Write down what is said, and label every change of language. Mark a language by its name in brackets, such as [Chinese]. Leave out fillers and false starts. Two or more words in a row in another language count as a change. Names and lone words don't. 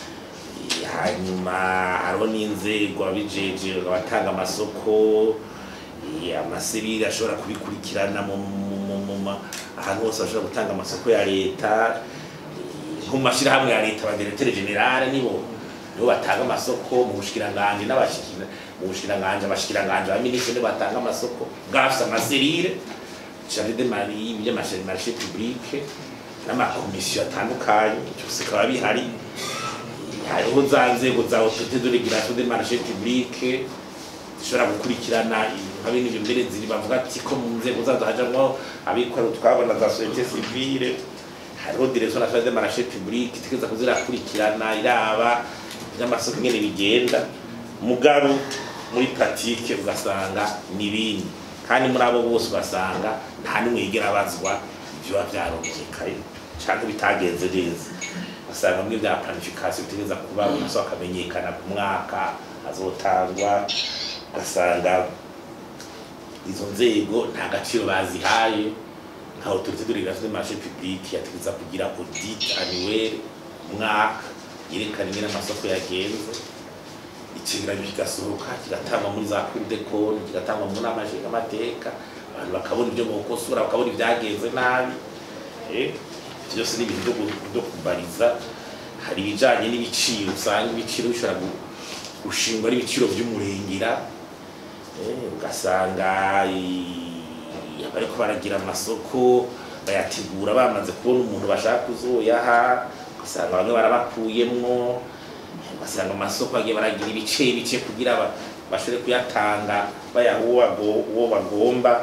[Rundi] Hanyuma hariho n'inzego abijeje abatanga amasoko amasirira ashobora kubikurikirana mu ahantu hose ashobora gutanga amasoko ya leta nko mashirahamwe ya leta abadirecteur general nibo batanga amasoko mu bushikiranganje abashikiranganje abaminisitiri batanga amasoko gafisa amasirire [French] charge de mari [Rundi] y'amashyirahamwe publique n'amakomisiyo atandukanye cyose kaba bihari. Hariho za nzego za autorité de régulation des marchés publics zishobora gukurikirana abindi ibyo mbere ziri bavuga ati ko mu nzego zazo hajamwo abikora twabona za [French] société civile. [Rundi] Hariho direction nationale des marchés publics itegeza kuzirakurikirana iraba n'amasoko ngene bigenda, mugabo muri pratique ugasanga nibindi kandi muri abo bose ugasanga nta nimwe yigera abazwa ibyo byaronekaye cyangwa bitagenze neza. Usanga muri bya planification bitegeza kuba umusoko akamenyekana ku mwaka azotangwa, ugasanga izo nzego nta gaciro bazihaye. Nka autorité de régulation des marchés publics yategeza kugira [French] audit annuel [Rundi] mwaka yerekana ingene amasoko yagenze, ikigeranyo kigasohoka kigatangwa muri za cour des comptes, kigatangwa mu nama nshingamateka, abantu bakabona ibyo bokosora bakabona ibyagenze nabi. Byose ni ibintu byo kubariza. Hari ibijanye n'ibiciro, usanga ibiciro bishobora gushingwa ari ibiciro by'umurengera, ugasanga bariko baragira amasoko bayategura bamaze kubona umuntu bashaka kuzoyaha, ugasanga bamwe barabakuyemwo, ugasanga amasoko agiye baragira ibice kugira bashobore kuyatanga bayaha uwo bagomba.